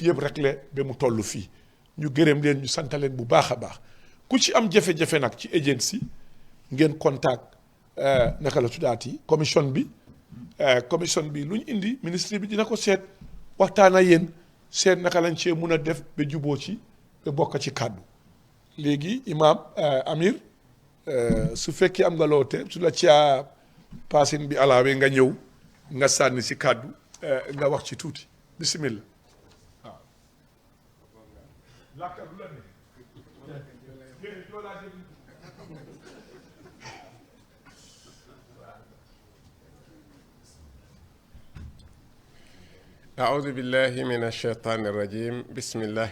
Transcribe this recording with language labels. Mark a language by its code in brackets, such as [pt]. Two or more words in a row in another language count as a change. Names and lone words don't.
[wo] yëpp rek la ba mu toll fii ñu gërëm leen ñu sant leen bu baax a baax ku ci am jafe-jafe nag ci agency ngeen contact naka la tuddaati commission bi lu ñu indi ministre bi dina ko seet waxtaan ak yéen seet naka lañ cee mun a def ba juboo ci ba bokk ci kàddu léegi imam Amir su fekkee am nga loote su la caa paasin bi alaawee nga ñëw nga sànni si kàddu nga wax ci tuuti bismillah [ar] أعوذ بالله من الشيطان الرجيم بسم الله